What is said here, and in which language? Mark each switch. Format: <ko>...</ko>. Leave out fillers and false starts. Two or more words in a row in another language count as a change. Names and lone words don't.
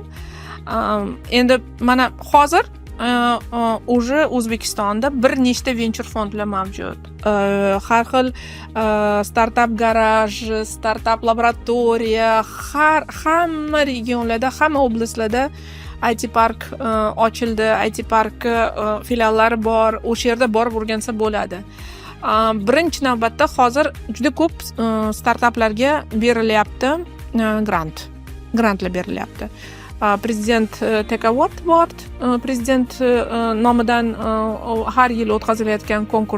<uz>Endi mana hozir уже O'zbekistonda bir nechta venture fondlar mavjud. Har xil startup garaj, startup laboratoriya, hamma regionlarda, hamma oblastlarda IT park ochildi, IT park filiallari bor. O'sha yerda borib o'rgansa bo'ladi. Birinchi navbatda hozir juda ko'p startaplarga berilyapti grantlar berilyapti. Prezident Tech Award bor. Prezident nomidan har yil o'tkazilayotgan konkurs.</uz>